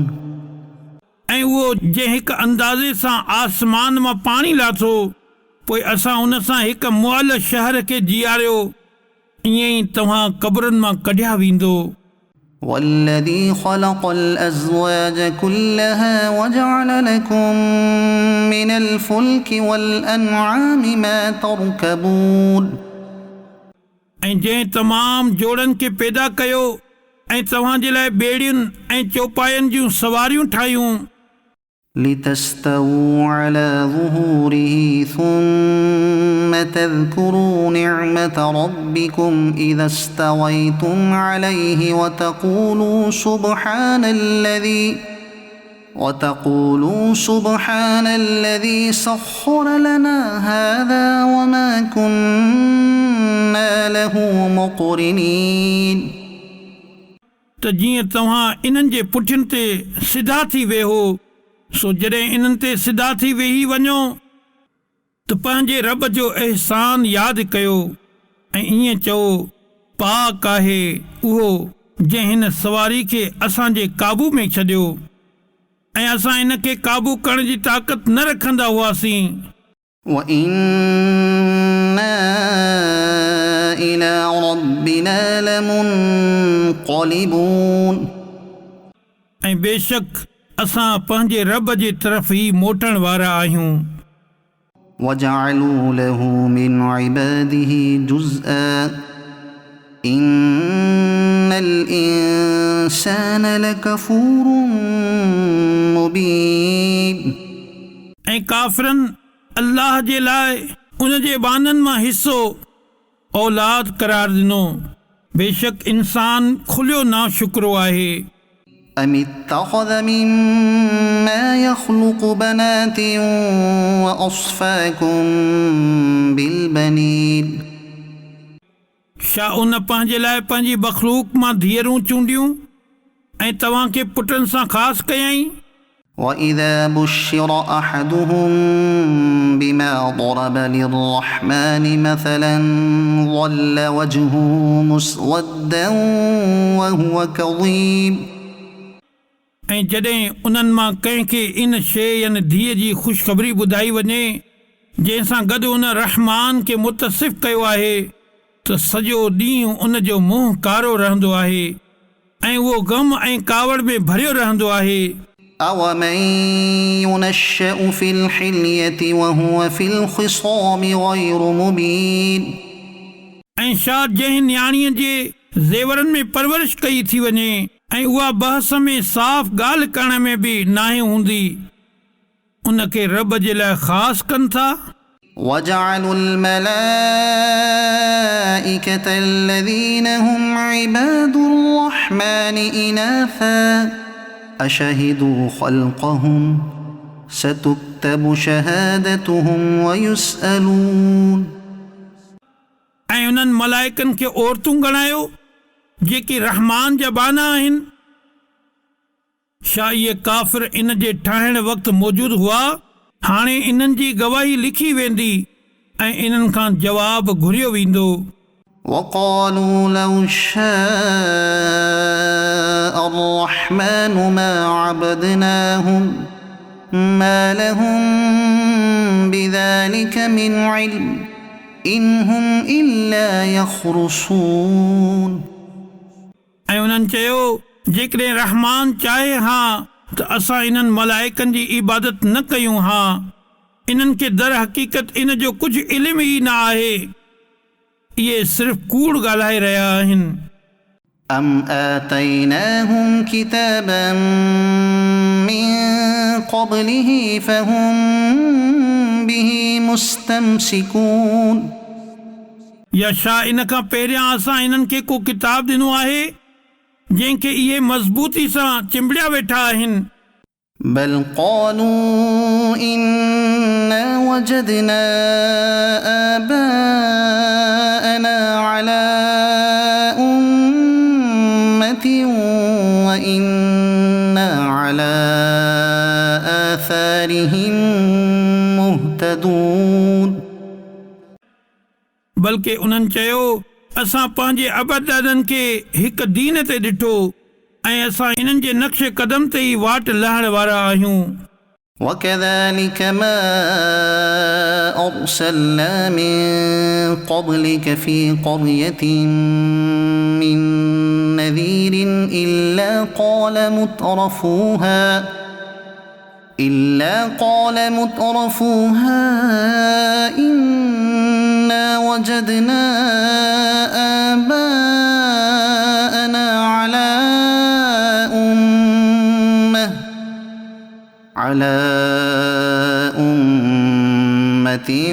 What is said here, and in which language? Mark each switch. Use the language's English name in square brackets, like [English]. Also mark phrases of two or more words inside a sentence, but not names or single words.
[Sindhi] ऐं उहो जंहिं हिकु अंदाज़े सां आसमान मां पाणी लाथो पोइ असां उन सां हिकु मुअल शहर खे जीआरियो ईअं ई तव्हां क़ब्रुनि मां कढिया वेंदो। [Arabic] والذي خلق الأزواج كلها وجعل لكم من الفلك والأنعام ما تركبون। [Sindhi] ऐं जंहिं तमामु जोड़नि खे पैदा कयो ऐं तव्हां जे लाइ ॿेड़ियुनि ऐं चौपायनि जूं सवारियूं ठाहियूं। [Arabic] لتستووا على ظهوره ثم تذكروا نعمة ربكم إذا استويتم عليه وتقولوا سبحان الذي سخر لنا هذا وما كنا له مقرنين। [Sindhi] त जीअं तव्हां इन्हनि जे पुठियुनि ते सिधा थी वेहो सो जॾहिं इन्हनि ते सिधा थी वेही वञो त पंहिंजे रब जो अहसान यादि कयो ऐं ईअं चओ पाक आहे उहो जंहिं हिन सवारी खे असांजे काबू में छॾियो ऐं असां इन खे काबू करण जी ताक़त न रखंदा हुआसीं। [Arabic] وإنا إلى ربنا لمنقلبون। [Sindhi] ऐं बेशक असां पंहिंजे रब जे तरफ़ ई मोटण वारा आहियूं। [Arabic] وجعلوا له من عباده جزءا إن الإنسان لكفور مبين। [Sindhi] ऐं काफ़िरनि अल्लाह जे लाइ उन जे बाननि मां हिसो औलाद करार ॾिनो। बेशक इंसान खुलियो ना शुक्रो आहे। [Arabic] أم اتخذ مما يخلق بنات وأصفاكم بالبنين [Sindhi] छा उन पंहिंजे लाइ पंहिंजी मखलूक मां धीअरूं चूंडियूं ऐं तव्हांखे पुटनि सां ख़ासि कयईं। [Arabic] وإذا بشر أحدهم بما ضرب للرحمن مثلا ظل وجهه مسودا وهو كظيم [Sindhi] ऐं जॾहिं उन्हनि मां कंहिंखे इन शइ यानी धीअ जी ख़ुशख़बरी ॿुधाई वञे जंहिंसां गॾु उन रहमान खे मुतसिफ़ कयो आहे त सॼो ॾींहुं उन जो मुंहुं कारो रहंदो आहे ऐं उहो ग़म ऐं कावड़ में भरियो रहंदो आहे। [Arabic] أَوَمَن يُنَشَّأُ فِي الْحِلْيَةِ وَهُوَ فِي الْخِصَامِ غَيْرُ مُبِينٍ [Sindhi] ऐं छा जंहिं न्याणीअ जे ज़ेवरनि में परवरिश कई थी वञे ऐं उहा बहस में साफ़ ॻाल्हि करण में बि नाहे हूंदी उनखे रब जे लाइ ख़ासि कनि था। [Arabic] وَجَعَلُوا الْمَلَائِكَةَ الَّذِينَ هُمْ عِبَادُ الرَّحْمَنِ إِنَاثًا أَشَهِدُوا خَلْقَهُمْ سَتُكْتَبُ شَهَادَتُهُمْ وَيُسْأَلُونَ [Sindhi] ऐं उन्हनि मलाइकनि खे औरतूं ॻणायो जेके रहमान जा बाना आहिनि। छा इहे काफ़िर इन जे ठाहिण वक़्तु मौजूदु हुआ? हाणे इन्हनि जी गवाही लिखी वेंदी ऐं इन्हनि खां जवाब घुरियो वेंदो। [Arabic] وقالوا لو شاء الرحمن ما عبدناهم ما لهم بذلك من علم إن هم إلا يخرصون [Sindhi] ऐं उन्हनि चयो जेकॾहिं रहमान चाहे हा त असां इन्हनि मलाइकनि जी इबादत न कयूं हा इन्हनि खे दर हक़ीक़त इन जो कुझु इल्मु ई न आहे इहे सिर्फ़ कूड़ ॻाल्हाए रहिया आहिनि। [Arabic] أم آتيناهم كتابا من قبله فهم به مستمسكون [Sindhi] या छा इन खां पहिरियां असां इन्हनि खे को किताब ॾिनो आहे जंहिंखे इहे मज़बूती सां चिंबड़िया वेठा आहिनि। [Arabic] بل قالوا إنا وجدنا آباءنا على أمة وإنا على آثارهم مهتدون [Sindhi] बल्कि उन्हनि चयो असां पंहिंजे अबदादनि खे हिकु दीन ते ॾिठो ऐं असां इन्हनि जे नक्श कदम ते ई वाट लहण वारा आहियूं। [Arabic] وكذلك ما أرسلنا من قبلك في قرية من نذير إلا قال مترفوها إنا وجدنا آباءنا على أمة